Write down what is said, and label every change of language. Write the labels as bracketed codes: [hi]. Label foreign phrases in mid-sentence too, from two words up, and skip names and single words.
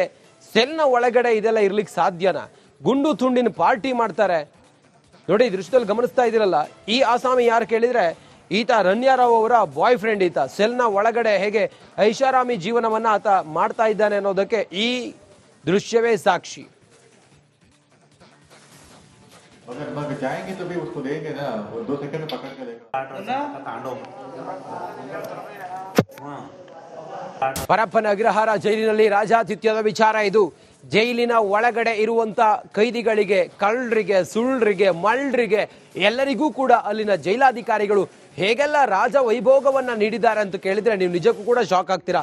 [kn] ಸೆಲ್ನ ಒಳಗಡೆ ಇದೆಲ್ಲ ಇರ್ಲಿಕ್ಕೆ ಸಾಧ್ಯನಾ? ಗುಂಡು ತುಂಡಿನ ಪಾರ್ಟಿ ಮಾಡ್ತಾರೆ ನೋಡಿ. ದೃಶ್ಯದಲ್ಲಿ ಗಮನಿಸ್ತಾ ಇದ್ದೀರಲ್ಲ, ಈ ಆಸಾಮಿ ಯಾರು ಕೇಳಿದ್ರೆ ಈತ ರನ್ಯಾರಾವ್ ಅವರ [en] boy friend. [kn] ಈತ ಸೆಲ್ನ ಒಳಗಡೆ ಹೇಗೆ ಐಷಾರಾಮಿ ಜೀವನವನ್ನ ಆತ ಮಾಡ್ತಾ ಇದ್ದಾನೆ ಅನ್ನೋದಕ್ಕೆ ಈ ದೃಶ್ಯವೇ ಸಾಕ್ಷಿ. [hi] अगर भाग जाएंगे तो भी उसको देंगे ना, वो 2 सेकंड में पकड़ के लेगा. [kn] ಪರಪ್ಪನ ಅಗ್ರಹಾರ ಜೈಲಿನಲ್ಲಿ ರಾಜಾತಿಥ್ಯದ ವಿಚಾರ ಇದು. ಜೈಲಿನ ಒಳಗಡೆ ಇರುವಂತ ಕೈದಿಗಳಿಗೆ, ಕಳ್ಳರಿಗೆ, ಸುಳ್ಳರಿಗೆ, ಮಳ್ಳರಿಗೆ ಎಲ್ಲರಿಗೂ ಕೂಡ ಅಲ್ಲಿನ ಜೈಲಾಧಿಕಾರಿಗಳು ಹೇಗೆಲ್ಲ ರಾಜ ವೈಭೋಗವನ್ನ ನೀಡಿದ್ದಾರೆ ಅಂತ ಕೇಳಿದ್ರೆ ನೀವು ನಿಜಕ್ಕೂ ಕೂಡ ಶಾಕ್ ಆಗ್ತೀರಾ.